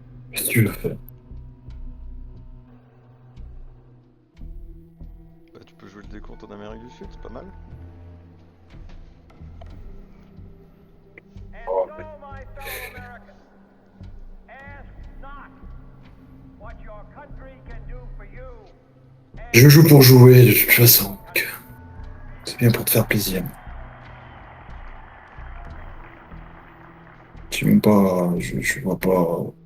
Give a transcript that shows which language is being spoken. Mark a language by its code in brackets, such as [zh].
[fr] Qu'est-ce que tu veux faire? Bah tu peux jouer le décompte en Amérique du Sud, c'est pas mal. Oh, [en] So, my fellow Americans, ask not what your country can do for you, [fr] Je joue pour jouer, de toute façon. Donc, c'est bien pour te faire plaisir. Tu même pas... Je vois pas...